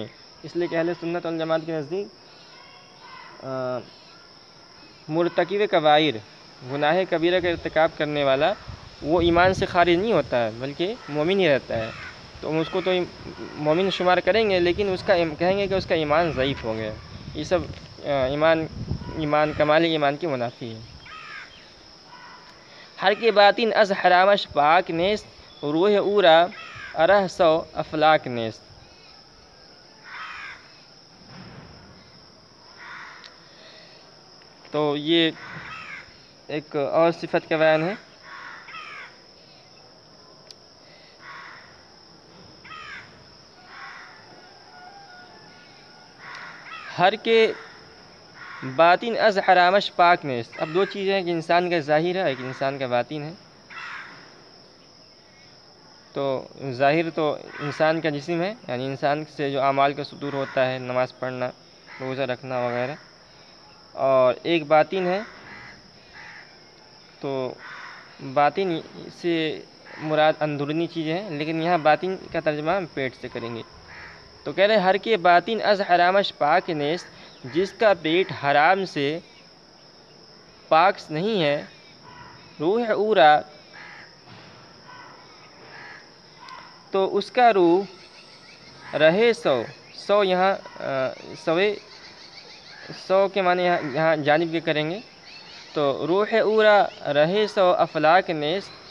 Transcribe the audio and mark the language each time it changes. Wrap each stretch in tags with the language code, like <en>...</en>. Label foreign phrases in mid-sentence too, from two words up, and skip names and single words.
<ur>اس لیے کہ اہل سنت والجماعت کے نزدیک مرتکب کبائر، گناہ کبیرہ کا ارتکاب کرنے والا وہ ایمان سے خارج نہیں ہوتا ہے بلکہ مومن ہی رہتا ہے۔ تو ہم اس کو تو مومن شمار کریں گے، لیکن اس کا کہیں گے کہ اس کا ایمان ضعیف ہو گیا۔ یہ سب ایمان کمال ایمان کی منافی ہے۔</ur> <fa>ہر کے باطن از حرامش پاک نیست، روح اورا ارہ سو افلاک نیست۔</fa> <ur>تو یہ ایک اور صفت کا بیان ہے،</ur> <fa>ہر کے باطن از حرامش پاک نیست۔</fa> <ur>اب 2 چیزیں ہیں کہ انسان کا ظاہر ہے، ایک انسان کا باطن ہے۔ تو ظاہر تو انسان کا جسم ہے، یعنی انسان سے جو اعمال کا صدور ہوتا ہے، نماز پڑھنا، روزہ رکھنا وغیرہ، اور ایک باطن ہے۔ تو باطن سے مراد اندرونی چیزیں ہیں، لیکن یہاں باطن کا ترجمہ ہم پیٹ سے کریں گے۔ تو کہہ رہے</ur> <fa>ہر کے باطن از حرامش پاک نیست،</fa> <ur>جس کا پیٹ حرام سے پاک نہیں ہے،</ur> <fa>روح اورا</fa> <ur>تو اس کا روح رہے سو یہاں سو کے معنی یہاں جانب کے کریں گے، تو</ur> <fa>روح اورا رہے سو افلاک نیست،</fa>